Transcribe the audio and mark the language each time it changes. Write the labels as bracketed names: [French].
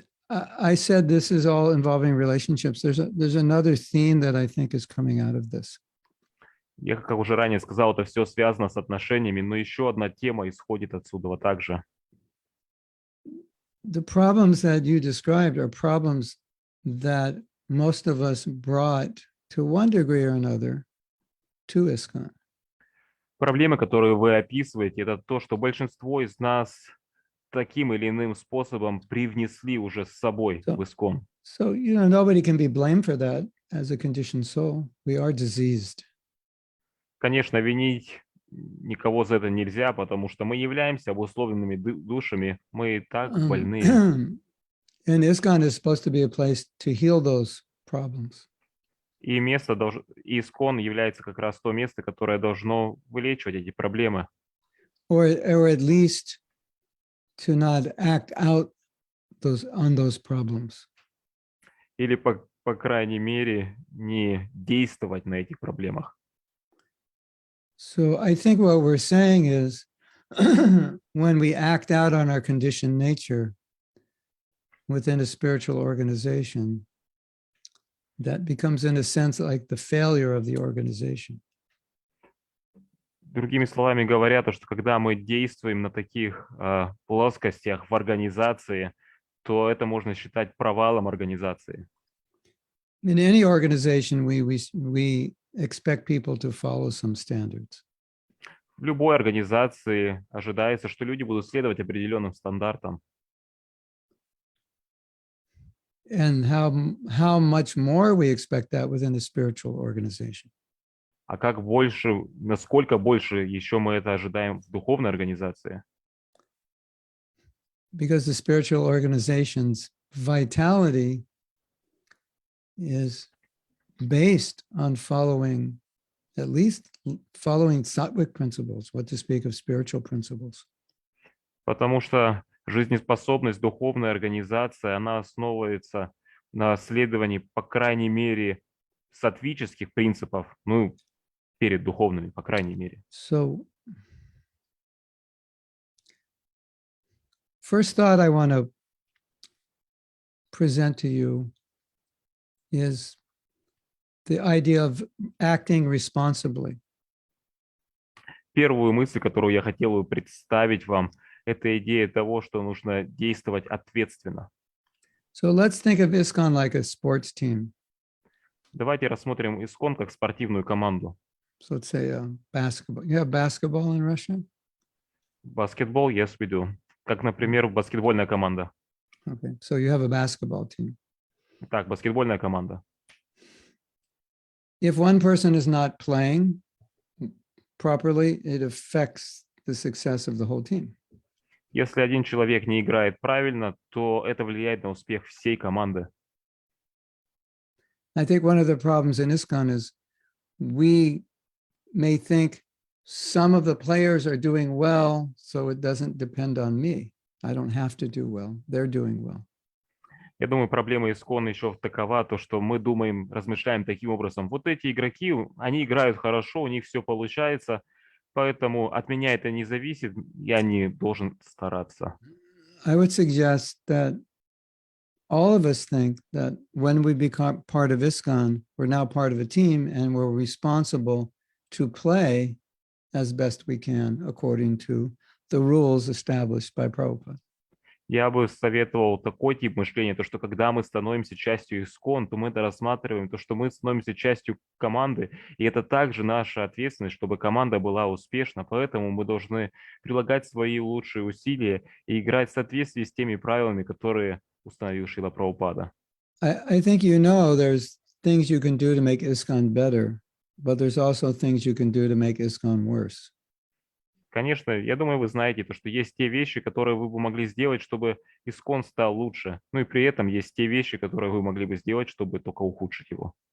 [English] I said this is all involving relationships. There's another theme that I think is coming out of this. [Russian] Я, как уже ранее сказал, это все связано с отношениями, но еще одна тема исходит отсюда также. [English] The problems that you described are problems that most of us brought to one degree or another to ISKCON. [Russian] Проблемы, которые вы описываете, это то, что большинство из нас таким или иным способом привнесли уже с собой в ISKCON. [English] So, nobody can be blamed for that as a conditioned soul. We are diseased. [Russian] Конечно, винить никого за это нельзя, потому что мы являемся обусловленными душами, мы и так больны. [English] And ISKCON is supposed to be a place to heal those problems. [Russian] И ISKCON является как раз то место, которое должно вылечивать эти проблемы. [English] Or at least to not act out on those problems. [Russian] Или, по крайней мере, не действовать на этих проблемах. [English] So I think what we're saying is when we act out on our conditioned nature within a spiritual organization, that becomes in a sense like the failure of the organization. [Russian] Другими словами говоря, то, что когда мы действуем на таких плоскостях в организации, то это можно считать провалом организации. [English] In any organization, we expect people to follow some standards. [Russian] В любой организации ожидается, что люди будут следовать определенным стандартам. [English] And how much more we expect that within a spiritual organization. [Russian] А как больше, насколько больше еще мы это ожидаем в духовной организации? [English] Because the spiritual organization's vitality is based on following, at least following sattvic principles, what to speak of spiritual principles. [Russian] Потому что жизнеспособность духовной организации, она основывается на следовании, по крайней мере, саттвических принципов, ну, перед духовными, по крайней мере. [English] So, first thought I want to present to you is the idea of acting responsibly. [Russian] Первую мысль, которую я хотел бы представить вам, это идея того, что нужно действовать ответственно. [English] So let's think of ISKCON like a sports team. [Russian] Давайте рассмотрим ISKCON как спортивную команду. [English] So let's say basketball. You have basketball in Russia? Баскетбол, yes, we do. [Russian] Как, например, баскетбольная команда. [English] Okay, so you have a basketball team. [Russian] Так, баскетбольная команда. [English] If one person is not playing properly, it affects the success of the whole team. [Russian] Если один человек не играет правильно, то это влияет на успех всей команды. [English] I think one of the problems in ISKCON is we may think some of the players are doing well, so it doesn't depend on me. I don't have to do well. They're doing well. [Russian] Я думаю, проблема ISKCON еще такова, то, что мы думаем, размышляем таким образом. Вот эти игроки, они играют хорошо, у них все получается, поэтому от меня это не зависит, я не должен стараться. [English] I would suggest that all of us think that when we become part of ISKCON, we're now part of a team and we're responsible to play as best we can according to the rules established by Prabhupada. [Russian] Я бы советовал такой тип мышления, то, что когда мы становимся частью ISKCON, то мы это рассматриваем, то, что мы становимся частью команды, и это также наша ответственность, чтобы команда была успешна, поэтому мы должны прилагать свои лучшие усилия и играть в соответствии с теми правилами, которые установил Шрила Прабхупада. [English] I think you know there's things you can do to make ISKCON better, but there's also things you can do to make ISKCON worse. [Russian] Конечно, я думаю, вы знаете, то, что есть те вещи, которые вы бы могли сделать, чтобы ISKCON стал лучше. Ну и при этом есть те вещи, которые вы могли бы сделать, чтобы только ухудшить его.